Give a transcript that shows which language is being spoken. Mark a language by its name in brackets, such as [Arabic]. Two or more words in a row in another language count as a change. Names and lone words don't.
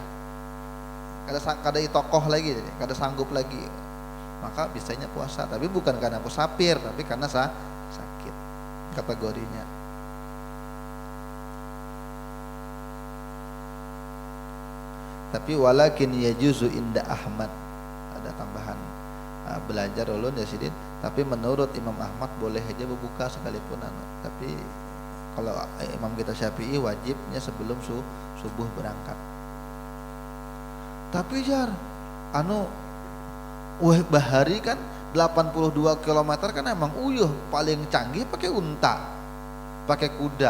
[Banjar] Kada itokoh lagi, kada sanggup lagi. Maka bisanya puasa, tapi bukan karena musafir, tapi karena sakit kategorinya. [Arabic] Tapi walakin yajuzu inda Ahmad, [Banjar] ada tambahan belajar ulun ya sidin. Tapi menurut Imam Ahmad boleh aja berbuka sekalipun tapi kalau Imam kita Syafi'i wajibnya sebelum subuh berangkat. Tapi jar bahari kan 82 km kan emang uyuh, paling canggih pakai unta, pakai kuda.